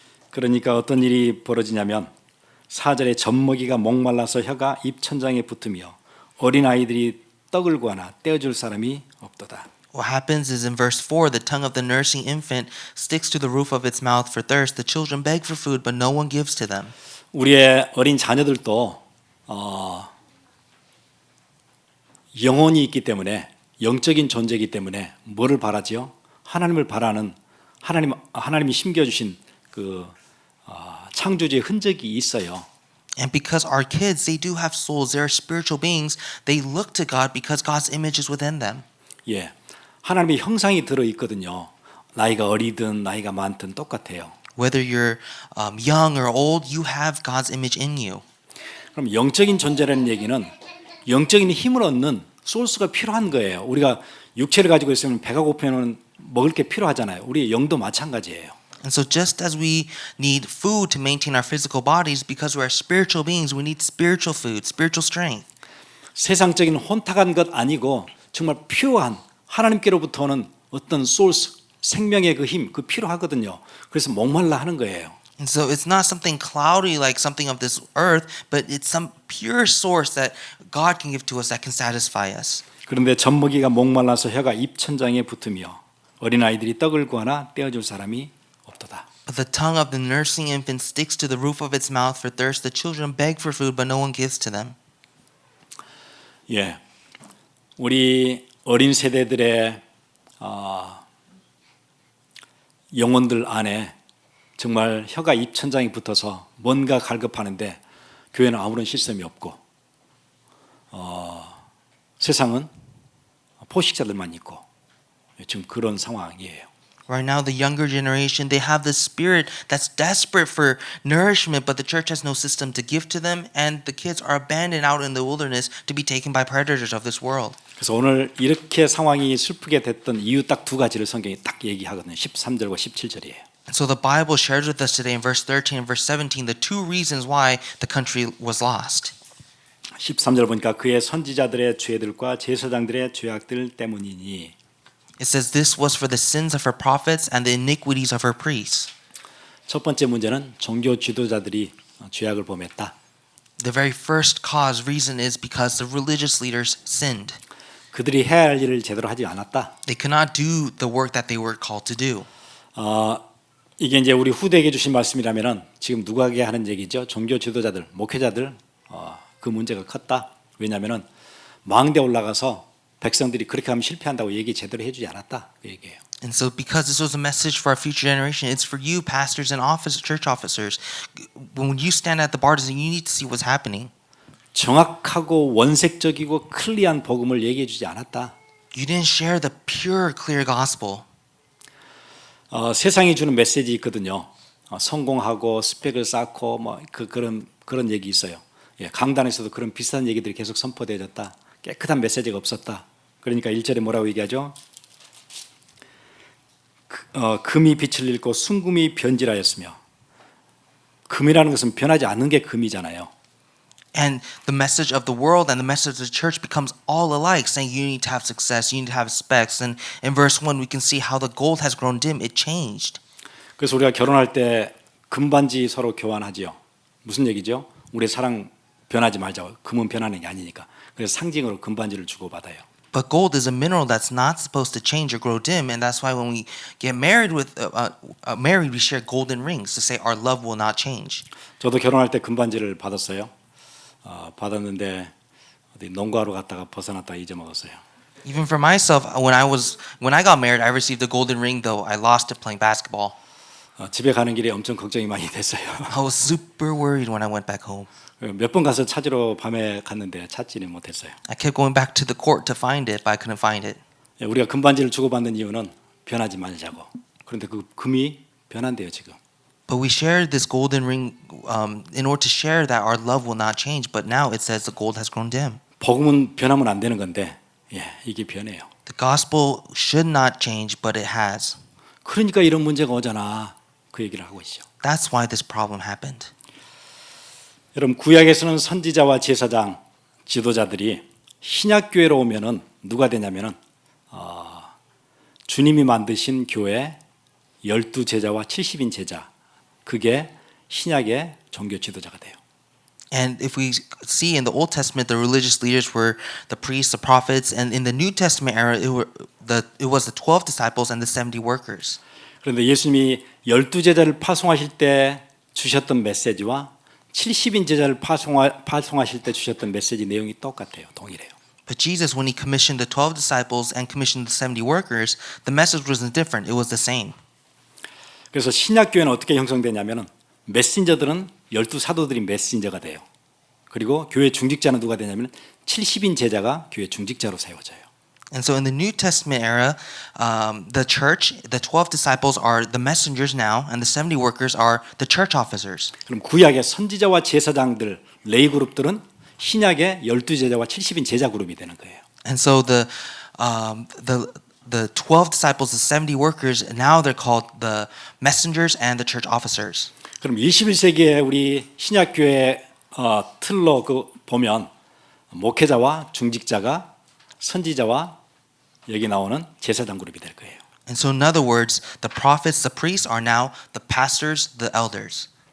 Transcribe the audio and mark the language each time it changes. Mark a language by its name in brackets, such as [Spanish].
[Korean] 그러니까 어떤 일이 벌어지냐면 4절에 젖먹이가 목말라서 혀가 입천장에 붙으며 어린아이들이 떡을 구하나 떼어줄 사람이 없도다. [English] What happens is in verse 4, the tongue of the nursing infant sticks to the roof of its mouth for thirst. The children beg for food, but no one gives to them. [Korean] 우리의 어린 자녀들도 영혼이 있기 때문에 영적인 존재이기 때문에 뭐를 바라지요? 하나님을 바라는 하나님이 심겨주신 그 창조주의 흔적이 있어요. [English] And because our kids, they do have souls, they are spiritual beings, they look to God because God's image is within them. [Korean] 예, 하나님의 형상이 들어 있거든요. 나이가 어리든 나이가 많든 똑같아요. [English] Whether you're young or old, you have God's image in you. [Korean] 그럼 영적인 존재라는 얘기는 영적인 힘을 얻는 소스가 필요한 거예요. 우리가 육체를 가지고 있으면 배가 고프면 먹을 게 필요하잖아요. 우리 영도 마찬가지예요. [English] And so just as we need food to maintain our physical bodies, because we are spiritual beings, we need spiritual food, spiritual strength. [Korean] 세상적인 혼탁한 것 아니고 정말 퓨어한 하나님께로부터 오는 어떤 소스, 생명의 그 힘, 그 필요하거든요. 그래서 목말라 하는 거예요. [English] And so it's not something cloudy like something of this earth, but it's some pure source that God can give to us that can satisfy us. [Korean] 그런데 젖먹이가 목말라서 혀가 입천장에 붙으며 어린아이들이 떡을 구하나 떼어줄 사람이 없도다. [English] The tongue of the nursing infant sticks to the roof of its mouth for thirst. The children beg for food, but no one gives to them. [Korean] 예, 우리 어린 세대들의 영혼들 안에 정말 혀가 입천장이 붙어서 뭔가 갈급하는데 교회는 아무런 시스템이 없고 세상은 포식자들만 있고 지금 그런 상황이에요. [English] Right now, the younger generation, they have this spirit that's desperate for nourishment, but the church has no system to give to them, and the kids are abandoned out in the wilderness to be taken by predators of this world. [Korean] 그래서 오늘 이렇게 상황이 슬프게 됐던 이유 딱 두 가지를 성경이 딱 얘기하거든요. 13절과 17절이에요. [English] And so the Bible shares with us today in verse 13 and verse 17 the two reasons why the country was lost. [Korean] 13절 보니까 그의 선지자들의 죄들과 제사장들의 죄악들 때문이니 [English] It says this was for the sins of her prophets and the iniquities of her priests. [Korean] 첫 번째 문제는 종교 지도자들이 죄악을 범했다. [English] The very first cause reason is because the religious leaders sinned. [Korean] 그들이 해야 할 일을 제대로 하지 않았다. [English] They could not do the work that they were called to do. [Korean] 이게 이제 우리 후대에게 주신 말씀이라면은 지금 누구에게 하는 얘기죠? 종교 지도자들, 목회자들 그 문제가 컸다. 왜냐하면은 망대 올라가서 백성들이 그렇게 하면 실패한다고 얘기 제대로 해주지 않았다. 그 얘기예요. [English] And so because this was a message for our future generation, it's for you pastors and church officers. When you stand at the bars, you need to see what's happening. [Korean] 정확하고 원색적이고 클리어한 복음을 얘기해 주지 않았다. [English] You didn't share the pure, clear gospel. [Korean] 세상이 주는 메시지 있거든요. 성공하고 스펙을 쌓고 뭐 그런 얘기 있어요. 예, 강단에서도 그런 비슷한 얘기들이 계속 선포되어졌다. 깨끗한 메시지가 없었다. 그러니까 1절에 뭐라고 얘기하죠? 금이 빛을 잃고 순금이 변질하였으며 금이라는 것은 변하지 않는 게 금이잖아요. [English] And the message of the world and the message of the church becomes all alike, saying you need to have success, you need to have specs. And in verse 1, we can see how the gold has grown dim. It changed. [Korean] 그래서 우리가 결혼할 때 금반지 서로 교환하지요. 무슨 얘기죠? 우리 사랑 변하지 말자고. 금은 변하는 게 아니니까. 그래서 상징으로 금반지를 주고받아요. [English] But gold is a mineral that's not supposed to change or grow dim, and that's why when we get married, we share golden rings to say our love will not change. [Korean] 저도 결혼할 때 금반지를 받았어요. 받았는데 어디 농구하러 갔다가 벗어났다 잊어먹었어요. [English] Even for myself, when I got married, I received a golden ring, though I lost it playing basketball. [Korean] 집에 가는 길에 엄청 걱정이 많이 됐어요. [English] I was super worried when I went back home. [Korean] 몇 번 가서 찾으러 밤에 갔는데 찾지는 못했어요. [English] I kept going back to the court to find it, but I couldn't find it. [Korean] 우리가 금반지를 주고받는 이유는 변하지 말자고. 그런데 그 금이 변한대요 지금. [English] But we shared this golden ring in order to share that our love will not change. But now it says the gold has grown dim. [Korean] 복음은 변하면 안 되는 건데, 이게 변해요. [English] The gospel should not change, but it has. [Korean] 그러니까 이런 문제가 오잖아. 그 얘기를 하고 있죠. [English] That's why this problem happened. [Korean] 여러분 구약에서는 선지자와 제사장, 지도자들이 신약 교회로 오면은 누가 되냐면은 주님이 만드신 교회 12제자와 70인 제자. 그게 신약의 종교 지도자가 돼요. [English] And if we see in the Old Testament, the religious leaders were the priests, the prophets, and in the New Testament era, it was the 12 disciples and the 70 workers. [Korean] 그런데 예수님이 12제자를 파송하실 때 주셨던 메시지와 70인 제자를 파송하실 때 주셨던 메시지 내용이 똑같아요. 동일해요. [English] But Jesus, when he commissioned the 12 disciples and commissioned the 70 workers, the message wasn't different. It was the same. [Korean] 그래서 신약 교회는 어떻게 형성되냐면은 메신저들은 12사도들이 메신저가 돼요. 그리고 교회 중직자는 누가 되냐면 70인 제자가 교회 중직자로 세워져요. [English] And so in the New Testament era, the church, the 12 disciples are the messengers now, and the 70 workers are the church officers. [Korean] 그럼 구약의 선지자와 제사장들, 레이 그룹들은 신약의 12제자와 70인 제자 그룹이 되는 거예요. [English] And so the 12 disciples, the 70 workers, now they're called the messengers and the church officers. [Korean] 그럼 21세기에 우리 신약 교회 틀로 보면 목회자와 중직자가 선지자와 여기 나오는 제사장 그룹이 될 거예요. [English] And so in other words, the prophets, the priests are now the pastors, the elders.